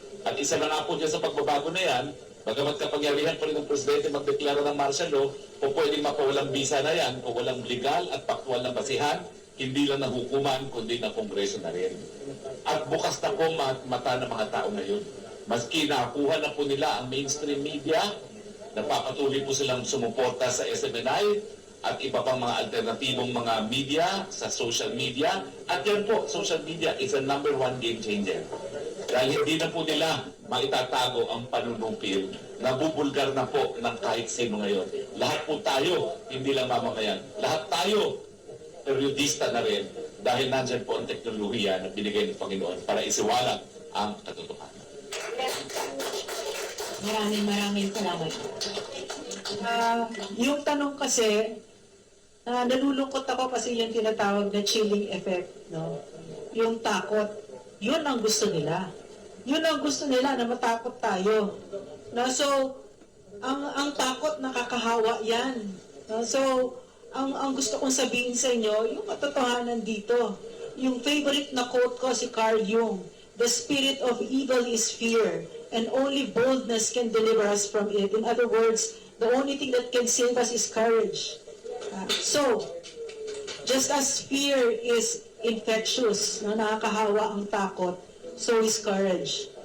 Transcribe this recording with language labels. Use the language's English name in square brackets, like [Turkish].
[Filipino] At isa na nga po dyan sa pagbabago na yan, bagamat kapangyarihan pa rin ng Presidente magdeklara ng martial law, o pwedeng mapawalang bisa na yan, o walang legal at faktual na basihan, hindi lang ng hukuman, kundi ng Kongreso na rin. At bukas na po mata ng mga tao ngayon. Maski nakuha na po nila ang mainstream media, napapatuloy po silang sumuporta sa SMNI at iba pang mga alternatibong mga media sa social media. [English] At yan po, social media is a #1 game changer. [Filipino] Dahil hindi na po nila maitatago ang panunupil. Nabubulgar na po ng kahit sino ngayon. Lahat po tayo, hindi lang mamamayan. Lahat tayo, periodista na rin. Dahil nandyan po ang teknolohiya na binigay ng Panginoon para isiwalag ang katotohanan. Maraming salamat. Yung tanong kasi, nalulungkot ako kasi yung tinatawag na chilling effect, no? Yung takot, yun ang gusto nila. Yun ang gusto nila na matakot tayo. No? So, ang takot nakakahawa yan. No? So, ang gusto kong sabihin sa inyo, yung katotohanan dito. Yung favorite na quote ko [English] si Carl Jung, "The spirit of evil is fear, and only boldness can deliver us from it." In other words, the only thing that can save us is courage. So, just as fear is infectious, no, [Filipino] nakakahawa ang takot, [English] so is courage.